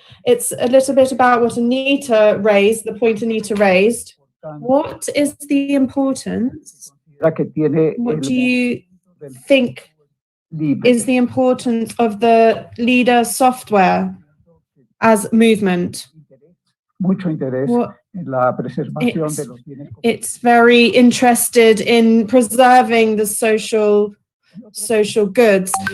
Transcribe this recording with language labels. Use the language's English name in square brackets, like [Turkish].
[English] It's a little bit about what Anita raised, the point Anita raised. What is the importance? What do you think is the importance of the LIDER software as movement? [Spanish] Mucho interés en la preservación de los bienes. [English] It's very interested in preserving the social goods.